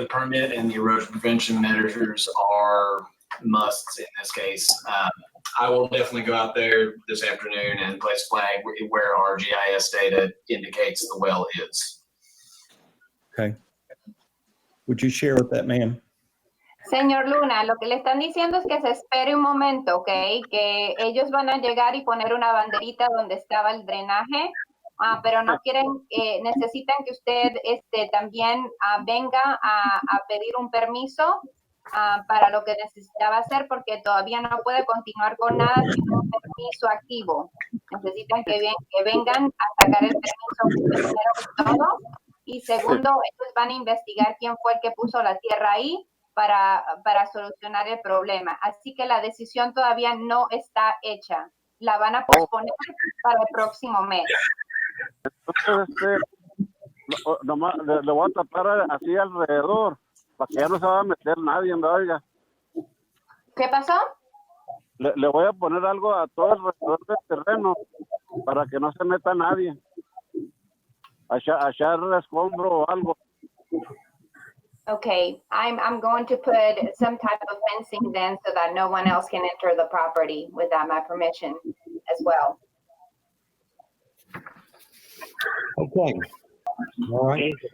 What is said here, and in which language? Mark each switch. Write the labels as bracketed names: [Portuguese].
[English] The permit and the erosion prevention measures are musts in this case. I will definitely go out there this afternoon and place a flag where our GIS data indicates the well is. Okay. Would you share with that man? [Spanish] Señor Luna, lo que le están diciendo es que se espere un momento, ¿ok? Que ellos van a llegar y poner una banderita donde estaba el drenaje, pero no quieren, necesitan que usted también venga a pedir un permiso para lo que necesitaba hacer porque todavía no puede continuar con nada sin un permiso activo. Necesitan que vengan a sacar el permiso primero que todo. Y segundo, ellos van a investigar quién fue el que puso la tierra ahí para solucionar el problema. Así que la decisión todavía no está hecha. La van a posponer para el próximo mes. Entonces, nomás le voy a tapar así alrededor, para que ya no se va a meter nadie, ¿no? Oiga. ¿Qué pasó? Le voy a poner algo a todo alrededor del terreno, para que no se meta nadie. A echar escombro o algo. [English] Okay, I'm going to put some type of fencing then so that no one else can enter the property without my permission as well. Okay. All right.